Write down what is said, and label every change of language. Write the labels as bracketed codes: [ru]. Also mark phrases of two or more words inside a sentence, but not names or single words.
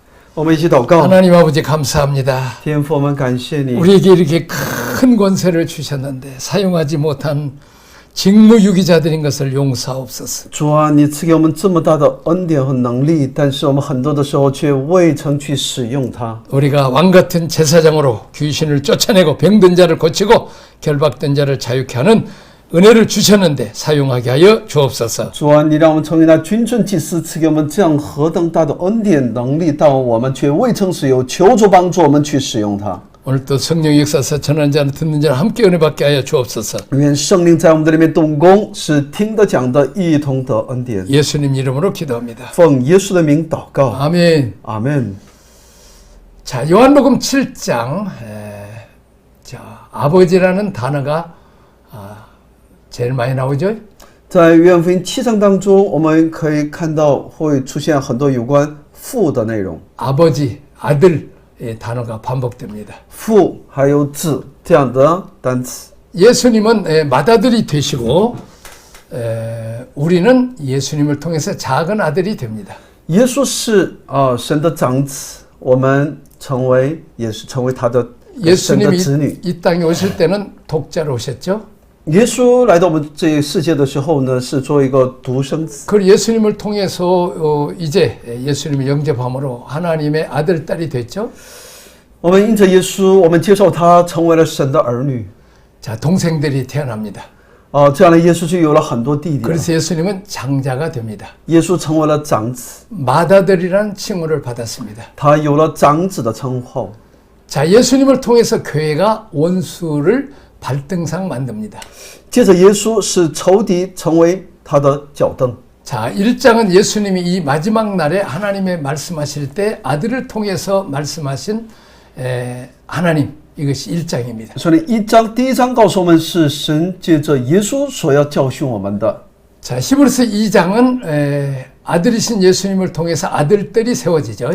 [zh] 我们一起祷告。 [ko] 하나님 아버지 감사합니다. [zh] 天父，我们感谢你， [ko] 우리에게 이렇게 큰 권세를 주셨는데 사용하지 못한 직무유기자들인 것을 용서하옵소서. [zh] 主啊，你赐给我们这么大的恩典和能力，但是我们很多的时候却未曾去使用它。 [ko] 우리가 왕같은 제사장으로 귀신을 쫓아내고 병든 자를 고치고 결박된 자를 자유케 하는 은혜를 주셨는데 사용하게 하여 주옵소서. [zh] 主啊，你让我们成为那君尊祭司，赐给我们这样何等大的恩典能力，但我们却未曾使用，求主帮助我们去使用它。 [ko] 오늘도 성령 역사서 전하는 자는 듣는 자를 함께 은혜 받게 하여 주옵소서. [zh] 愿圣灵在我们的里面动工，使听的讲的一同得恩典。 [ko] 예수님 이름으로 기도합니다. [zh] 奉耶稣的名祷告， [ko] 아멘. [zh] 阿门。 [ko] 자, 요한복음 7장 자, 아버지라는 단어가 제일 많이 나오죠. [zh] 在约翰福音7章当中，我们可以看到会出现很多有关父的内容， [ko] 아버지, 아들의 단어가 반복됩니다. [zh] 父还有子这样的单词。 [ko] 예수님은 맏아들이 되시고 우리는 예수님을 통해서 작은 아들이 됩니다. [zh] 耶稣是神的长子，我们也是成为他的神的子女。 [ko] 예수님이 이 땅에 오실 때는 독자로 오셨죠. [zh] 耶稣来到我们这个世界的时候呢，是做一个独生子。 [ko] 그 예수님을 통해서 이제 예수님을 영접함으로 하나님의 아들, 딸이 됐죠. [zh] 我们因着耶稣，我们接受他，成为了神的儿女。 [ko] 자, 동생들이 태어납니다. [zh] 这样的耶稣就有了很多弟弟了。 [ko] 그래서 예수님은 장자가 됩니다. [zh] 耶稣成为了长子， [ko] 맏아들이라는 칭호를 받았습니다. [zh] 他有了长子的称号。 [ko] 자, 예수님을 통해서 교회가 원수를 발등상 만듭니다. [zh] 接着耶稣使仇敌成为他的脚凳。 [ko] 자, 1장은 예수님이 이 마지막 날에 하나님의 말씀하실 때 아들을 통해서 말씀하신 하나님, 이것이 1장입니다. [zh] 所以第一章告诉我们是神借着耶稣所要教训我们的。 [ko] 자, 히브리서 2장은 아들이신 예수님을 통해서 아들들이 세워지죠.